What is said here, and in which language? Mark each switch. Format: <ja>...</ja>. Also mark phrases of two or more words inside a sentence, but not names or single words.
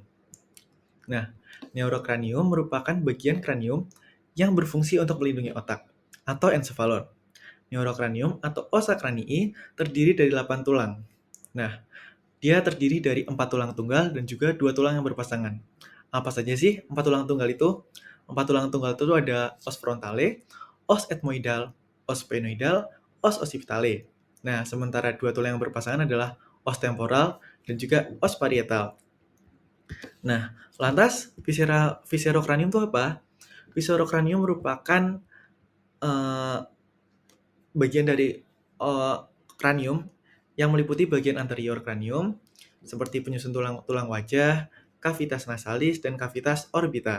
<id>Nah, neurokranium merupakan bagian kranium yang berfungsi untuk melindungi otak, atau encephalon. Neurokranium atau</id> <la>ossa cranii</la> <id>terdiri dari 8 tulang. Nah, dia terdiri dari 4 tulang tunggal dan juga 2 tulang yang berpasangan. Apa saja sih 4 tulang tunggal itu? 4 tulang tunggal itu ada</id> <la>os frontale, os ethmoidal, os sphenoidal, os occipitale.</la> <id>Nah, sementara 2 tulang yang berpasangan adalah</id> <la>os temporal</la> <id>dan juga</id> <la>os parietal.</la> <id>Nah, lantas viscerokranium itu apa? Viscerokranium merupakan bagian dari kranium yang meliputi bagian anterior kranium seperti penyusun tulang wajah,</id> <la>cavitas nasalis,</la> <id>dan</id> <la>cavitas orbita.</la>